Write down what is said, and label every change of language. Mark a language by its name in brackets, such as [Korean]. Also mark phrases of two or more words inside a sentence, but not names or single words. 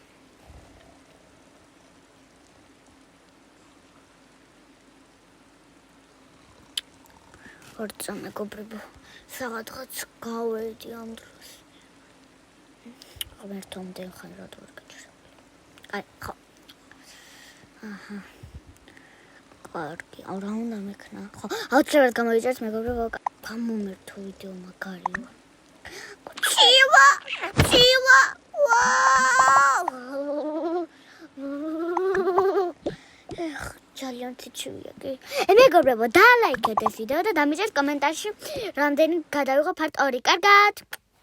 [Georgian] არცა მეგობრებო სადღაც გავედი ამ დროს ღმერთამდე ხარ რა თქმა უნდა აი ხო აჰა კარგი რა უნდა მექნა ხო აუცილებლად გამოვიწერთ მეგობრებო გამომერთო ვიდეო მაგარია Чива! Вау! Эх, ძალიან ცივია კი. მეგობრებო, დალაიქეთ ეს ვიდეო და დამიწერთ კომენტარში რამდენი გადავიღო part 2. კარგად!